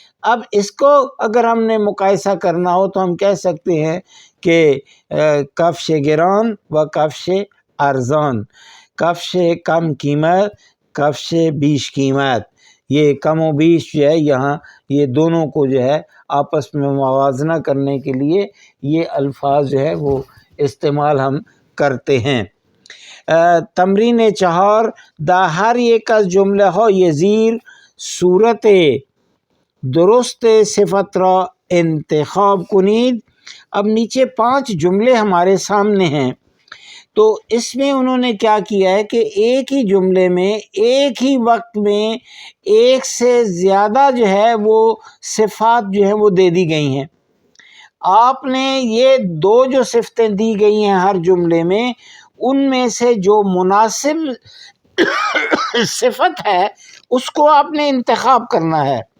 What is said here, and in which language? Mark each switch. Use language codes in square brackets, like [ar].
[ur] اب اس کو اگر ہم نے مقایسہ کرنا ہو تو ہم کہہ سکتے ہیں کہ [fa] کفش گران و کفش ارزان، کفش کم قیمت کفش بیش قیمت. [ur] یہ کم و بیش جو ہے یہاں یہ دونوں کو جو ہے آپس میں موازنہ کرنے کے لیے یہ الفاظ جو ہے وہ استعمال ہم کرتے ہیں. [fa] تمرین 4 دا ہر یک از جمله های زیر صورت درست صفت را انتخاب کنید. [ur] اب نیچے 5 جملے ہمارے سامنے ہیں، تو اس میں انہوں نے کیا کیا ہے کہ ایک ہی جملے میں ایک ہی وقت میں ایک سے زیادہ جو ہے وہ صفات جو ہیں وہ دے دی گئی ہیں. آپ نے یہ 2 جو صفتیں دی گئی ہیں ہر جملے میں، ان میں سے جو مناسب صفت ہے اس کو آپ نے انتخاب کرنا ہے.